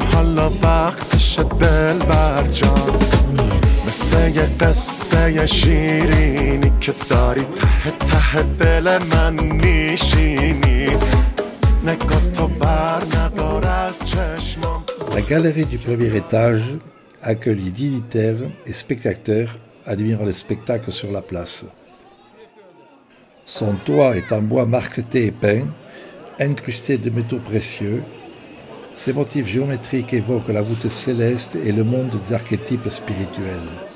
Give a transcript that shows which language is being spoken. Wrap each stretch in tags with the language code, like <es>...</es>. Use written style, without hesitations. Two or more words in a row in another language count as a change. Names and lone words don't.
<fa>حالا وقتش دل برجام مثل یه قصه شیرینی که داری ته ته دل من میشینی نگاه تو بر ندار از چشمام.</fa> <fr>La galerie du premier étage accueille les dignitaires et spectateurs admirant les spectacles sur la place. Son toit est en bois marqueté et peint, incrusté de métaux précieux. Ces motifs géométriques évoquent la voûte céleste et le monde des archétypes spirituels.</fr>